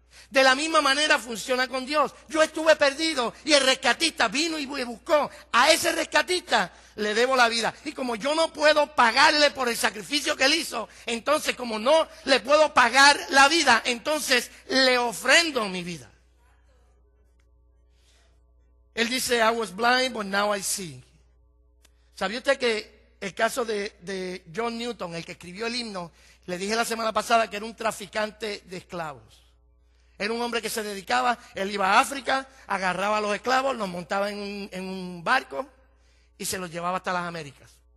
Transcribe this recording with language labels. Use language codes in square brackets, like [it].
[es] De la misma manera funciona con Dios. Yo estuve perdido y el rescatista vino y buscó. A ese rescatista le debo la vida. Y como yo no puedo pagarle por el sacrificio que él hizo, entonces como no le puedo pagar la vida, entonces le ofrendo mi vida. Él dice: [en] I was blind, but now I see. [es] ¿Sabía usted que el caso de John Newton, el que escribió el himno, le dije la semana pasada que era un traficante de esclavos? Era un hombre que se dedicaba, él iba a África, agarraba a los esclavos, los montaba en un barco y se los llevaba hasta las Américas.